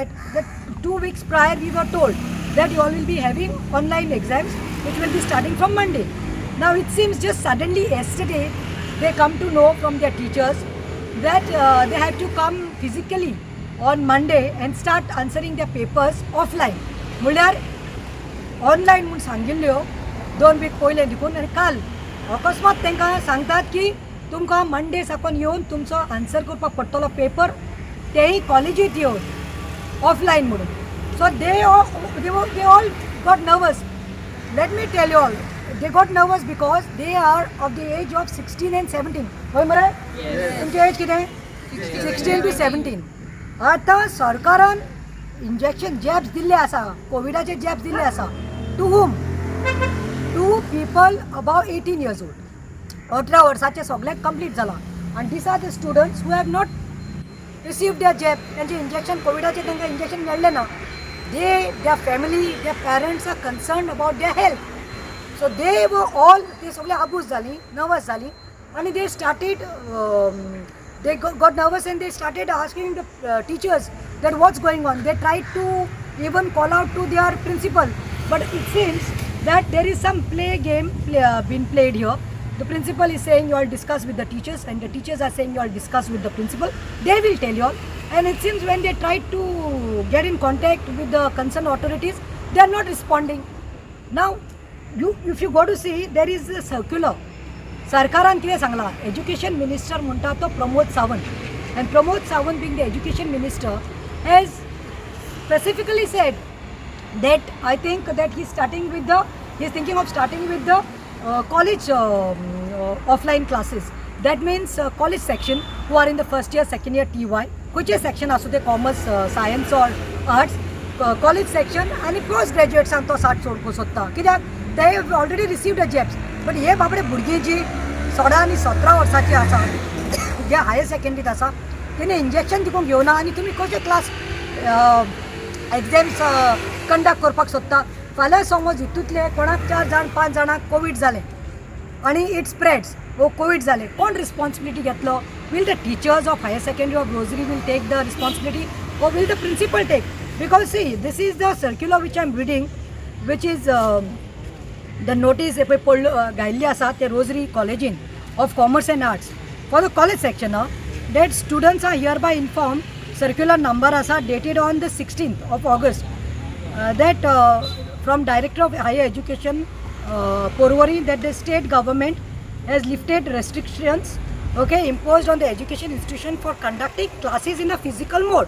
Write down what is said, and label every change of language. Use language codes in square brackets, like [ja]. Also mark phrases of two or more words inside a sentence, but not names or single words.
[en] That 2 weeks prior we were told that you all will be having online exams which will be starting from Monday. Now it seems just suddenly yesterday they come to know from their teachers that they have to come physically on Monday and start answering their papers offline. [kok] Mulyar online म्हणून सांगिल्ल्यो 2 वीक पयले देखून आनी काल अकस्मात तांकां सांगतात की तुमकां मंडे साकून येवन तुमचो आन्सर करपाक पडटलो पेपर तेय कॉलेजींत येवन ऑफलायन म्हणून. [en] सो they all got nervous. Let me tell you all, they got nervous because they are of the age of 16 and 17. [kok] होय मरे? तुमचे एज कितें? 16 to 17. आता सरकारान [en] injection jabs [kok] दिल्ले आसा, कोविडाचे जॅब्स दिल्ले आसा. [en] टू whom? to people above 18 years old. [kok] 18 वर्साचे सगळ्यांक कंप्लीट जाला. [en] and these are the students who have not received their jab. [kok] त्यांचे इंजेक्शन कोविडाचे तांकां इंजेक्शन मेळ्ळें ना. [en] their family, their parents are concerned about their health. So they were all, they [kok] सगळे आबूज जालीं, नर्वस जालीं आणि [en] they started they got nervous and they started asking the teachers that what's going on. They tried to even call out to their principal, but it seems that there is some game being played here. The principal is saying you all discuss with the teachers and the teachers are saying you all discuss with the principal. They will tell you all. And it seems when they tried to get in contact with the concerned authorities, they are not responding. Now if you go to see, there is a circular. [kok] सरकारान कितें सांगलां, [en] education minister [kok] म्हणटा तो प्रमोद सावंत, [en] and Pramod Sawant being the education minister has specifically said that I think that he's thinking of starting with the college offline classes. That means college section who are in the first year, second year TY, which is section [kok] असू दे [en] commerce, science or arts, college section आणि post graduates [kok] तो साठ सोडको सोदता. [en] कित्याक they have already received a jabs. [kok] पण हे बाबडे भुरगीं जी 16 आणि 17 वर्साची आसा, जे [en] higher secondary [kok] आसा, तेणे इंजेक्शन दिवंक घेवना आनी तुमी कशे [en] class exams conduct [kok] करपाक सोदता. फाल्यां समज हितूंतले कोणाक 4 जाण 5 जाणांक कोवीड जालें आनी [en] it spreads [kok] वो कोवीड जालें, कोण रिस्पॉन्सिबिलिटी घेतलो? [en] will the teachers of higher secondary of Rosary will take the responsibility or will the principal take? Because see, this is the circular which I am reading, which is the notice [kok] गायल्ली आसा ते रोजरी कॉलेजीन [en] of commerce and arts for the college section that students are hereby informed, circular number asa dated on the 16th of August that from Director of Higher Education Porvorim, that the state government has lifted restrictions imposed on the education institution for conducting classes in a physical mode.